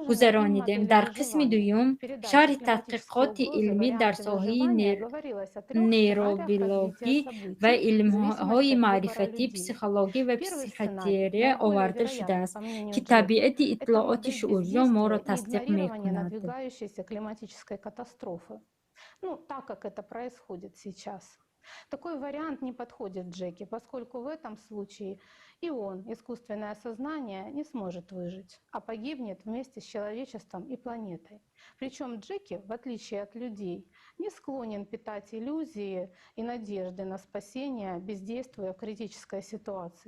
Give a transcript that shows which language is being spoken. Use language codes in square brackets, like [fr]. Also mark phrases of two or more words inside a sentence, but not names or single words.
[fa] در قسم دوم شرح تحقیقات علمی در فلسفه‌ی نوروبیولوژی و علم‌های معرفتی پسیخولوژی و پسیخیاتری آورده شده است که طبیعت اطلاعات شعوری ما را تصدیق می‌کند. [ru] Ну, так как это происходит сейчас. Такой вариант не подходит Джеки, поскольку в этом случае и он, искусственное сознание, не сможет выжить, а погибнет вместе с человечеством и планетой. Причем Джеки, в отличие от людей, не склонен питать иллюзии и надежды на спасение, бездействуя в критической ситуации.